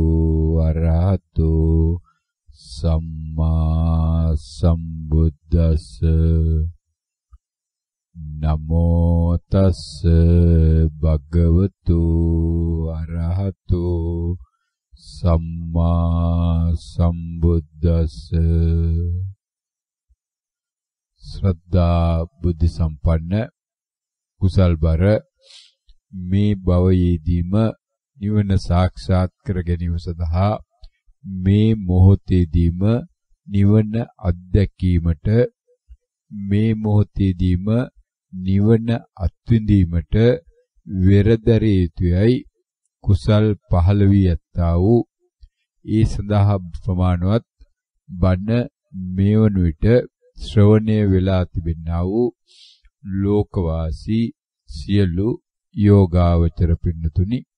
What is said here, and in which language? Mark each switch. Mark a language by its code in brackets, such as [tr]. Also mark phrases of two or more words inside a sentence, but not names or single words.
[pi] අරහතෝ සම්මා සම්බුද්දස්ස නමෝ තස්ස භගවතු අරහතෝ සම්මා සම්බුද්දස්ස. [si] ශ්‍රද්ධා බුද්ධ සම්පන්න කුසල්බර මේ භවයේදීම නිවන සාක්ෂාත් කර ගැනීම සඳහා මේ මොහොතේදීම නිවන අත්දැකීමට මේ මොහොතේදීම නිවන අත්විඳීමට වෙරදරිය යුතුයයි කුසල් පහළ වී ඇත්තා වූ ඒ සඳහා ප්‍රමාණවත් බණ මේ වන විට ශ්‍රවණය වෙලා තිබෙනා වූ ලෝකවාසී සියලු යෝගාවචර පින්නතුනි